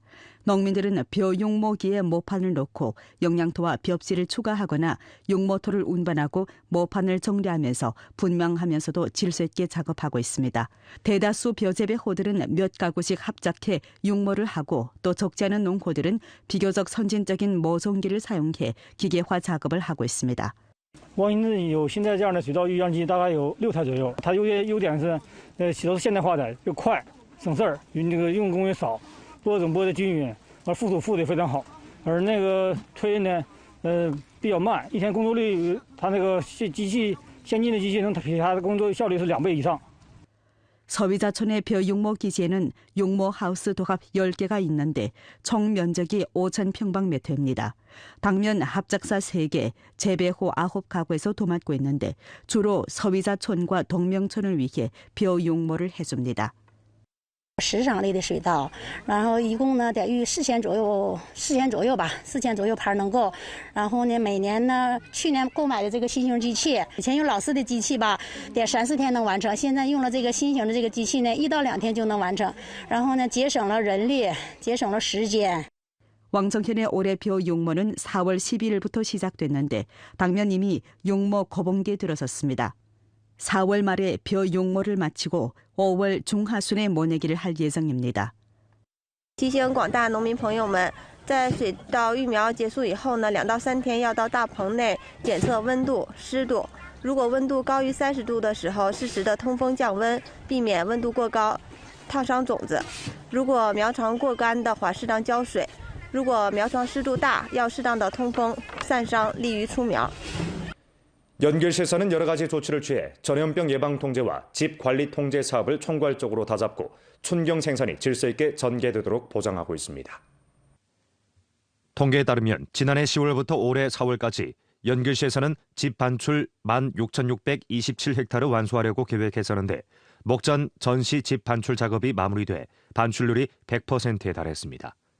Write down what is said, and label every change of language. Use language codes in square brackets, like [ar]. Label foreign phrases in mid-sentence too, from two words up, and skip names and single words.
[ko] 농민들은 벼육모기에 모판을 놓고 영양토와 벽지를 추가하거나 육모토를 운반하고 모판을 정리하면서 분명하면서도 질서 있게 작업하고 있습니다. 대다수 벼재배 호들은 몇 가구씩 합작해 육모를 하고 또 적지 않은 농호들은 비교적 선진적인 모종기를 사용해 기계화 작업을 하고 있습니다. [zh] 望云镇有现在这样的水稻育样机，大概有6台左右。它优点是，洗都是现代化的，又快省事儿，这个用工也少，播种播的均匀，而覆土覆的也非常好。而那个推呢，比较慢，一天工作率，它那个机器先进的机器能比它的工作效率是2倍以上。 [ko] 서위자촌의 벼육모 기지에는 육모 하우스 도합 10개가 있는데 총 면적이 5,000평방미터입니다. 당면 합작사 3개, 재배호 9가구에서 도맡고 있는데 주로 서위자촌과 동명촌을 위해 벼육모를 해줍니다. [zh] 10 升类的水稻，然后一共呢得育4千左右吧，4千左右盘能够。然后呢，每年呢，去年购买的这个新型机器，以前用老式的机器吧，得3、4天能完成，现在用了这个新型的这个机器呢，1到2天就能完成。然后呢，节省了人力，节省了时间。 [ko] 왕정현의 올해 벼 육모는 4월 12일부터 시작됐는데 당면 이미 육모 거봉기에 들어섰습니다. 4월 말에 벼 육모를 마치고 5월 중하순에 모내기를 할 예정입니다. [zh] 提醒广大农民朋友们，在水稻育苗结束以后呢，2到3天要到大棚内检测温度、湿度。如果温度高于30度的时候，适时的通风降温，避免温度过高烫伤种子。如果苗床过干的话，适当浇水。如果苗床湿度大，要适当的通风散伤，利于出苗。 [ko] 연길시에서는 여러 가지 조치를 취해 전염병 예방 통제와 집 관리 통제 사업을 총괄적으로 다잡고 춘경 생산이 질서 있게 전개되도록 보장하고 있습니다. 통계에 따르면 지난해 10월부터 올해 4월까지 연길시에서는 집 반출 16,627헥타르 완수하려고 계획했었는데 목전 전시 집 반출 작업이 마무리돼 반출률이 100%에 달했습니다.